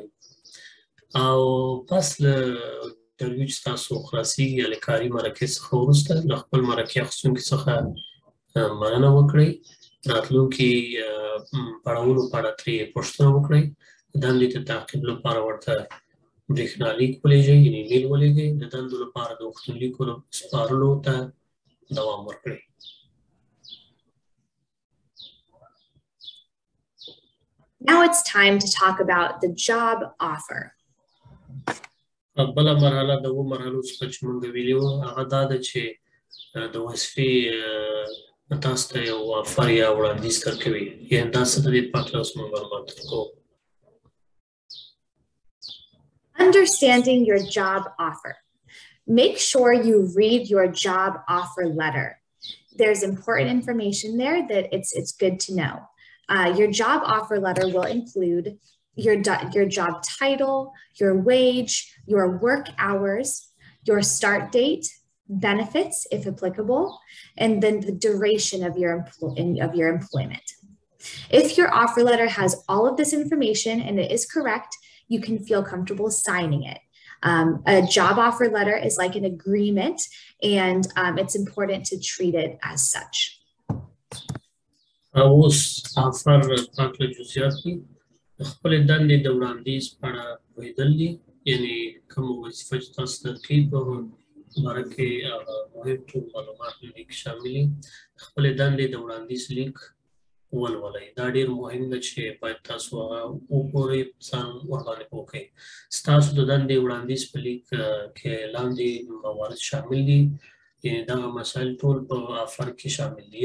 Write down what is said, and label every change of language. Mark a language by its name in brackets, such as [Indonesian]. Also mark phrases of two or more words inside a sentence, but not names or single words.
[Pashto] او پس له انټرویو چې تاسو خلاصېږي یا له کاري مرکې څخه وروسته له خپل مرکې اخیستونکي څخه مننه وکړئ، راتلونکي پړاوونو په اړه ترې پوښتنه وکړئ، د دندې د تعقیب لپاره ورته برېښنالیک ولېږئ، یعنې ایمیل ولېږئ، د دندو لپاره د غوښتنلیکو سپارلو ته دوام ورکړئ. [English] Now it's time to talk about the job offer. [Pashto] بله مرحله د اوو مرحلو څخه چې موږ ویلي وو هغه دا ده چې د وظیفې تاسو ته یو افر یا وړاندیز درکوي، یعنې دا څه د دې په هکله اوس موږ معلومات درکوو. [English] Understanding your job offer. Make sure you read your job offer letter. There's important information there that it's good to know. Your job offer letter will include your job title, your wage, your work hours, your start date, benefits if applicable, and then the duration of your employment. If your offer letter has all of this information and it is correct, you can feel comfortable signing it. A job offer letter is like an agreement, and it's important to treat it as such. [Pashto] اوس افر په هکله جزئیات دي. د خپلې دندې د وړاندیز په اړه پوهېدل دي، یعنې کومه وظیفه چې تاسو درکوي په باره کې هغه مهم ټول معلومات په دې کې شامل دي. د خپلې دندې د وړاندیز لیک ولولئ دا ډېر مهم ده چې باید تاسو هغه وګورئ ځان ورباندې پوه کړئ ستاسو د دندې وړاندیز په لیک کې لاندې موارد شامل دي یعنې دغه مسایل ټول په افر کې شامل دي